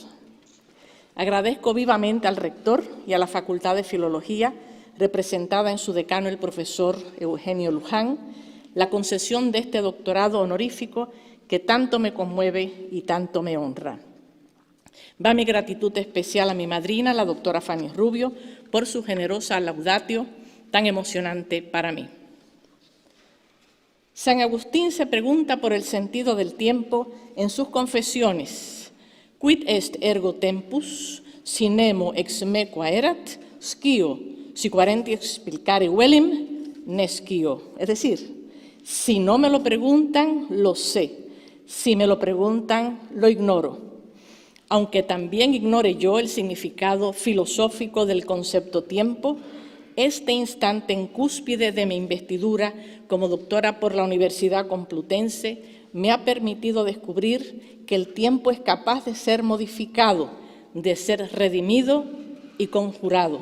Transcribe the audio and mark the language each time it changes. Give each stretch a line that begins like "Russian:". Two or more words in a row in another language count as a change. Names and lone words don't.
Spanish: Agradezco vivamente al rector y a la Facultad de Filología, representada en su decano el profesor Eugenio Luján, la concesión de este doctorado honorífico que tanto me conmueve y tanto me honra. Va mi gratitud especial a mi madrina, la doctora Fanny Rubio, por su generosa laudatio tan emocionante para mí. San Agustín se pregunta por el sentido del tiempo en sus confesiones.
Latin: Quid est ergo tempus, si nemo ex me quaerat, scio, si quarenti explicare velim, ne scio.
Spanish: Es decir, si no me lo preguntan, lo sé. Si me lo preguntan, lo ignoro. Aunque también ignore yo el significado filosófico del concepto tiempo, este instante en cúspide de mi investidura como doctora por la Universidad Complutense me ha permitido descubrir que el tiempo es capaz de ser modificado, de ser redimido y conjurado.